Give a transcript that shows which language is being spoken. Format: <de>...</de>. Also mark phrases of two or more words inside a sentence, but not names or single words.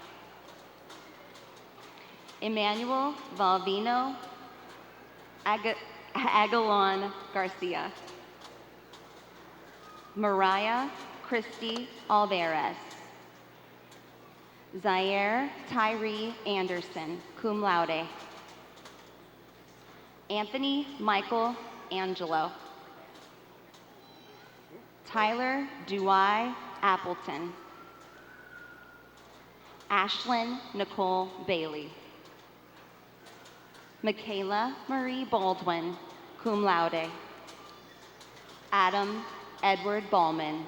<en>Emmanuel Valvino Aguilon Garcia. Mariah Christy Alvarez. Zaire Tyree Anderson,</en> <la>cum laude.</la> <en>Anthony Michael Angelo. Tyler Duai Appleton. Ashlyn Nicole Bailey. Michaela Marie Baldwin,</en> <la>cum laude.</la> <en>Adam Edward Ballman.</en>